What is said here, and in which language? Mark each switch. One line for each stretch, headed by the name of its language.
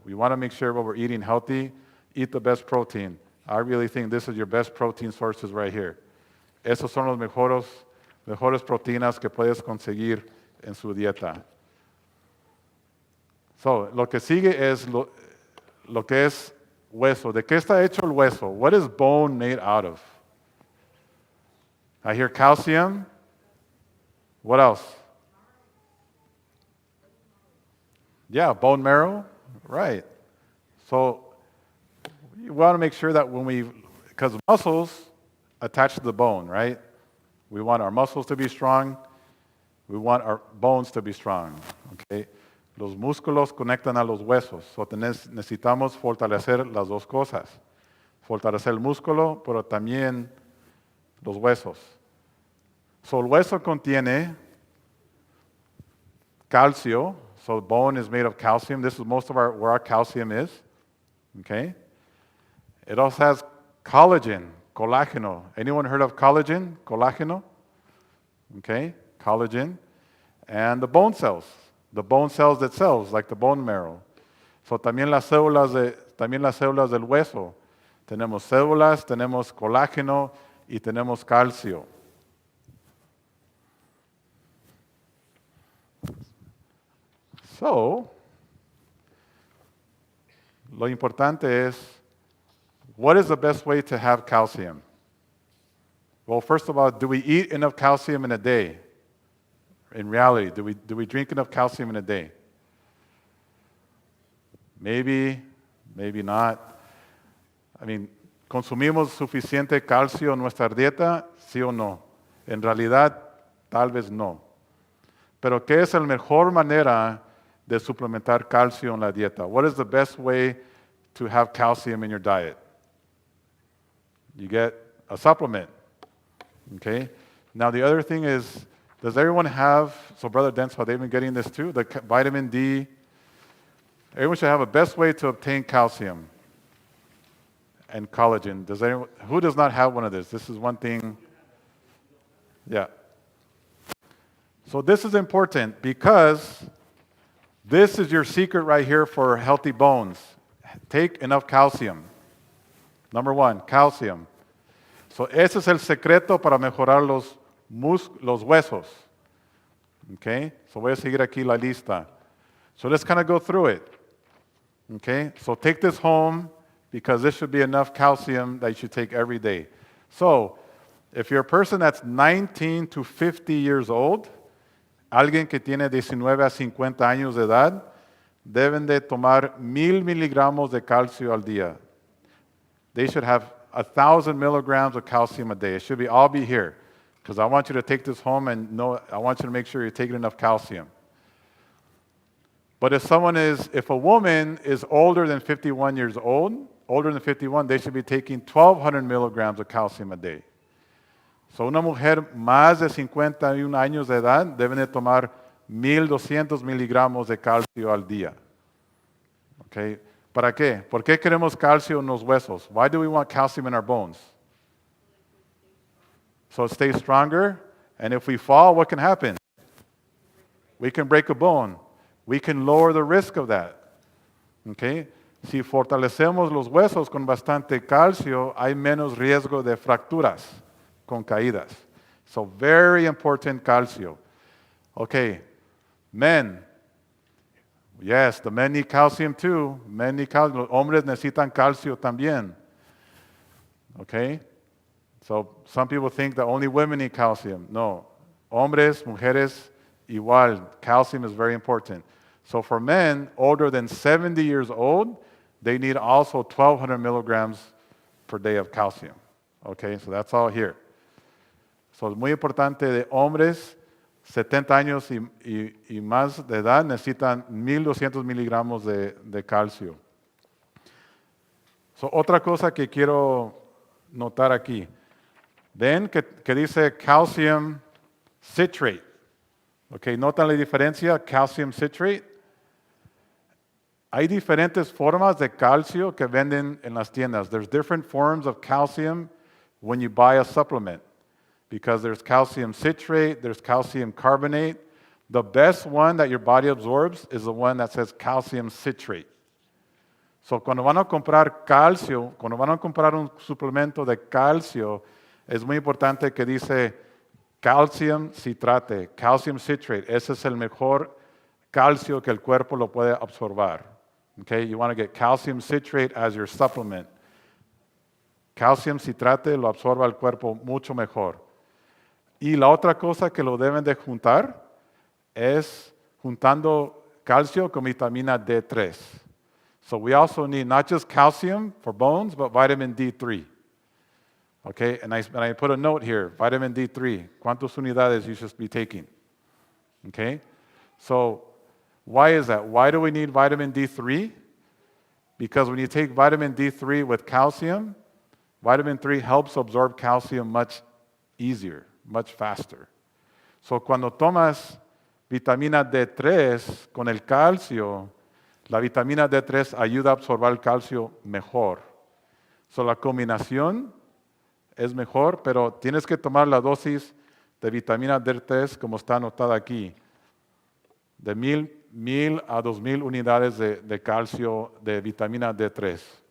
English: We want to make sure when we're eating healthy, eat the best protein. I really think this is your best protein sources right here.
Spanish: Esos son los mejores proteínas que puedes conseguir en su dieta. So, lo que sigue es lo que es hueso. ¿De qué está hecho el hueso?
English: What is bone made out of? I hear calcium. What else? Yeah, bone marrow. Right. So, you want to make sure that because muscles attach to the bone, right? We want our muscles to be strong. We want our bones to be strong. Okay?
Spanish: Los músculos conectan a los huesos. So necesitamos fortalecer las dos cosas. Fortalecer el músculo, pero también los huesos. So el hueso contiene calcio.
English: So bone is made of calcium. This is most of where our calcium is. Okay? It also has collagen, colágeno. Anyone heard of collagen? Colágeno? Okay? Collagen. And the bone cells. The bone cells themselves, like the bone marrow.
Spanish: So también las células del hueso. Tenemos células, tenemos colágeno y tenemos calcio.
English: So,
Spanish: lo importante es,
English: what is the best way to have calcium? Well, first of all, do we eat enough calcium in a day? In reality, do we drink enough calcium in a day? Maybe, maybe not. I mean,
Spanish: ¿consumimos suficiente calcio en nuestra dieta? Sí o no. En realidad, tal vez no. Pero ¿qué es la mejor manera de suplementar calcio en la dieta?
English: What is the best way to have calcium in your diet? You get a supplement. Okay? Now the other thing is, does everyone have, so Brother Denso, they've been getting this too, the vitamin D. Everyone should have a best way to obtain calcium and collagen. Who does not have one of this? This is one thing. Yeah. So this is important because this is your secret right here for healthy bones. Take enough calcium. Number one, calcium.
Spanish: So ese es el secreto para mejorar los huesos. Okay? So voy a seguir aquí la lista.
English: So let's kind of go through it. Okay? So take this home because this should be enough calcium that you should take every day. So if you're a person that's 19 to 50 years old,
Spanish: alguien que tiene 19 a 50 años de edad deben de tomar 1000 miligramos de calcio al día.
English: They should have 1,000 milligrams of calcium a day. It should all be here, because I want you to take this home and know. I want you to make sure you're taking enough calcium. But if a woman is older than 51 years old, older than 51, they should be taking 1,200 milligrams of calcium a day.
Spanish: So una mujer más de 51 años de edad deben de tomar 1,200 miligramos de calcio al día. Okay? ¿Para qué? ¿Por qué queremos calcio en los huesos?
English: Why do we want calcium in our bones? So it stays stronger, and if we fall, what can happen? We can break a bone. We can lower the risk of that. Okay?
Spanish: Si fortalecemos los huesos con bastante calcio, hay menos riesgo de fracturas con caídas.
English: So very important calcio. Okay, men. Yes, the men need calcium too. Men need calcium.
Spanish: Los hombres necesitan calcio también.
English: Okay? So some people think that only women need calcium. No.
Spanish: Hombres, mujeres, igual.
English: Calcium is very important. So for men older than 70 years old, they need also 1,200 milligrams per day of calcium. Okay, so that's all here.
Spanish: So es muy importante de hombres 70 años y más de edad necesitan 1,200 miligramos de calcio. So otra cosa que quiero notar aquí. Ven que dice calcium citrate. Okay, ¿notan la diferencia? Calcium citrate. Hay diferentes formas de calcio que venden en las tiendas.
English: There's different forms of calcium when you buy a supplement. Because there's calcium citrate, there's calcium carbonate. The best one that your body absorbs is the one that says calcium citrate.
Spanish: So cuando van a comprar calcio, cuando van a comprar un suplemento de calcio, es muy importante que dice calcium citrate, calcium citrate. Ese es el mejor calcio que el cuerpo lo puede absorber.
English: Okay, you want to get calcium citrate as your supplement.
Spanish: Calcium citrate lo absorbe el cuerpo mucho mejor. Y la otra cosa que lo deben de juntar es juntando calcio con vitamina D3.
English: So we also need not just calcium for bones, but vitamin D3. Okay, and I put a note here, vitamin D3.
Spanish: ¿Cuántas unidades
English: you should be taking? Okay, so why is that? Why do we need vitamin D3? Because when you take vitamin D3 with calcium, vitamin 3 helps absorb calcium much easier, much faster.
Spanish: So cuando tomas vitamina D3 con el calcio, la vitamina D3 ayuda a absorber el calcio mejor. So la combinación es mejor, pero tienes que tomar la dosis de vitamina D3 como está anotada aquí, de 1,000 a 2,000 unidades de calcio de vitamina D3.